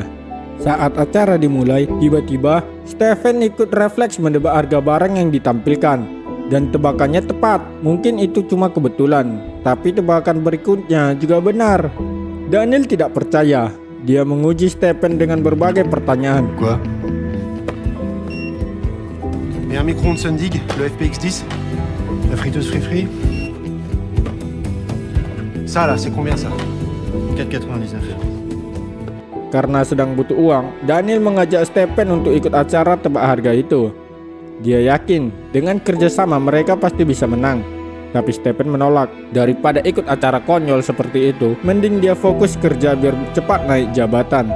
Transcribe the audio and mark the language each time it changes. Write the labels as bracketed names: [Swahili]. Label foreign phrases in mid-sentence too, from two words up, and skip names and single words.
[Indonesian] Saat acara dimulai, tiba-tiba Stephen ikut refleks menebak harga barang yang ditampilkan. Dan tebakannya tepat. Mungkin itu cuma kebetulan, tapi tebakan berikutnya juga benar. Daniel tidak percaya. Dia menguji Stephen dengan berbagai pertanyaan. [French] Quoi? Et un micro-ondes Sundig, le FPX10? La friteuse Free? Ça là, c'est combien ça? 4,99. [Indonesian] Karena sedang butuh uang, Daniel mengajak Stephen untuk ikut acara tebak harga itu. Dia yakin dengan kerjasama mereka pasti bisa menang. Tapi Stephen menolak. Daripada ikut acara konyol seperti itu, mending dia fokus kerja biar cepat naik jabatan.